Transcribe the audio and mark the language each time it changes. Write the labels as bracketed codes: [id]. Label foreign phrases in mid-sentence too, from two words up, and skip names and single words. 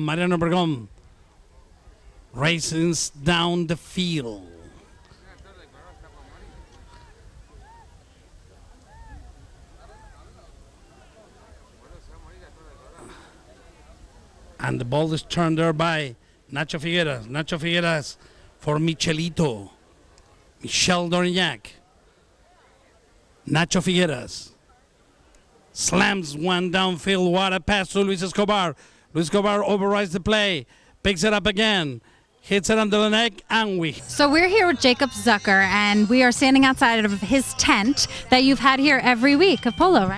[en] Mariano Obregón races down the field. And the ball is turned there by Nacho Figueras. Nacho Figueras for Michelito. Michel Dorignac. Nacho Figueras slams one downfield. What a pass to Luis Escobar. Luis Escobar overrides the play. Picks it up again. hits it under the neck, and we. So we're here with Jacob Zucker, and we are standing outside of his tent that you've had here every week of polo, right?